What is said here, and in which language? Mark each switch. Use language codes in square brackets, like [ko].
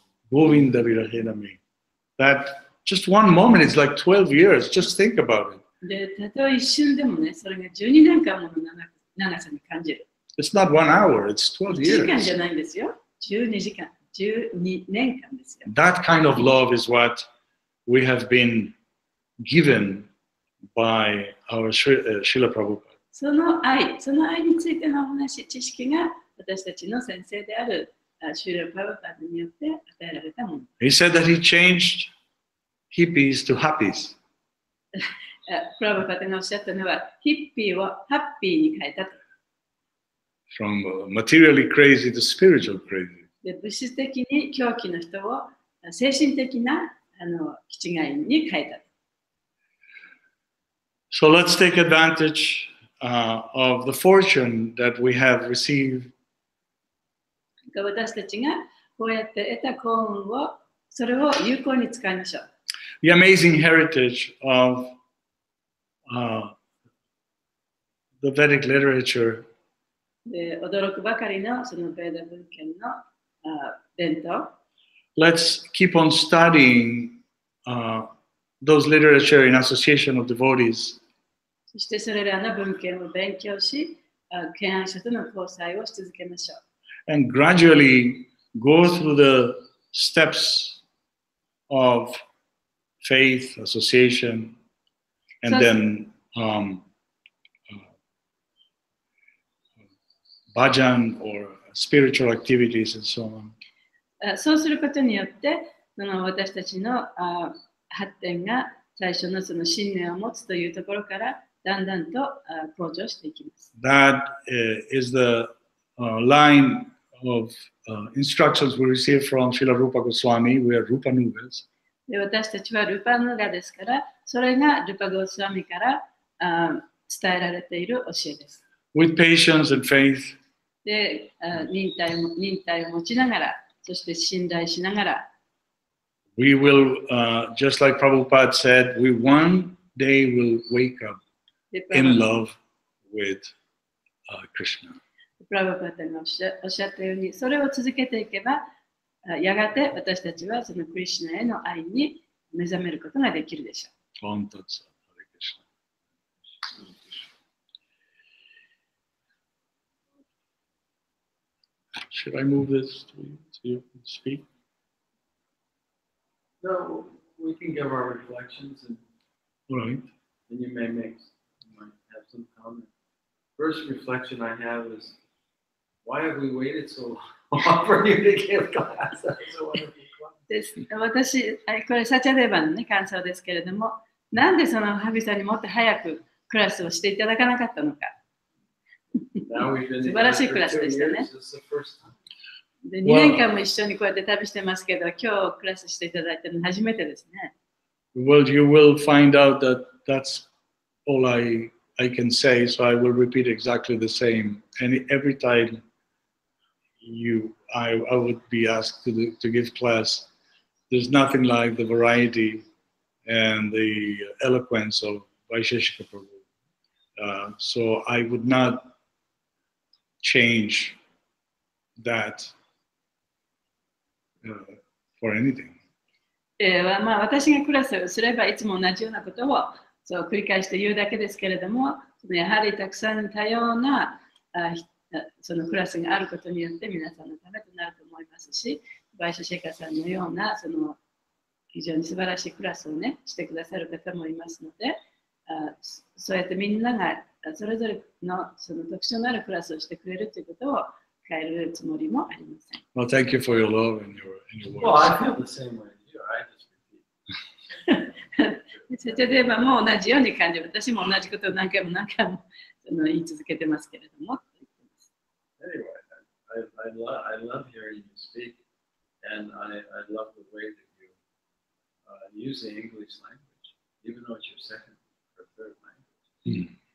[sa] Govinda Virahenami. [en] That just one moment is like 12 years. Just think about it. [ja] で、たとえ一瞬でもね、それが12年間もの長さに感じる。 [en] It's not 1 hour, it's 12 [ja] 1時間じ [en] years. [ja] ゃないんですよ。12時間、12年間ですよ。 [en] That kind of love is what we have been given by our Srila Prabhupada. [ja] その愛についてのお話、知識が私たちの先生であるシュリル・プラバパードによって与えられたもの。 [en] He said that he changed hippies to happies. [ja] プラバパードがおっしゃったのは、ヒッピーをハッピーに変えたと。 [en] From materially crazy to spiritual crazy. [ja] で、物質的に狂気の人を精神的な気違いに変えた。 [en] So let's take advantage of the fortune that we have received. [ja] 私たちがこうやって得た幸運を、それを有効に使いましょう。 [en] The amazing heritage of the Vedic literature. [ja] で、驚くばかりのそのベーダ文献の伝統。 [en] Let's keep on studying those literature in association of devotees. [ja] そしてそれらの文献を勉強し、敬愛者との交際をし続けましょう。 [en] And gradually go through the steps of faith, association, and then bhajan or spiritual activities and so on. [ja] そうすることによって、私たちの発展が最初のその信念を持つというところからだんだんと向上していきます。 [en] That is the line of instructions we received from Srila Rupa Goswami. We are Rupa Nugals. [ja] で、私たちはルパヌガですから、それがルパゴスワミから伝えられている教えです。 [en] With patience and faith. [ja] で、忍耐を持ちながら、そして信頼しながら、 [en] We will, just like Prabhupada said, we one day will wake up in love with Krishna. [ja] プラバパタがおっしゃったように、それを続けていけば、やがて私たちはそのクリシュナへの愛に目覚めることができるでしょう。 [sa] Om Tat Sat. Hare Krishna. [en] Should I move this to you to speak? No, we can give our reflections and All right. you might have some comment. First reflection I have is, why have we waited so long for you to give class? That's a wonderful class. [ja] です私、これサチャデーバの、ね、感想ですけれども、なんでそのハビさんにもっと早くクラスをしていただかなかったのか。素晴らしいクラスでしたね。で、2年間も一緒にこうやって旅してますけど、今日クラスしていただいたの初めてですね。 [en] Well, you will find out that that's all I can say, so I will repeat exactly the same. And every time I would be asked to give class, there's nothing like the variety and the eloquence of Vaisesika Prabhu. So I would not change that for anything. [ja] まあ、私がクラスをすればいつも同じようなことをそう繰り返して言うだけですけれども、やはりたくさん多様なそのクラスがあることによって皆さんのためとなると思いますし、バイシェシェカさんのようなその非常に素晴らしいクラスをねしてくださる方もいますので、そうやってみんながそれぞれのその特徴のあるクラスをしてくれるということを変えるつもりもありません。 [en] Well, thank you for your love and your words. Well, I feel the same way as you. I just repeat. [ja] セチャデーバも同じように感じる。私も同じことを何回も言い続けてますけれども。 [en] Anyway, I love hearing you speak, and I love the way that you use the English language, even though it's your second or third language.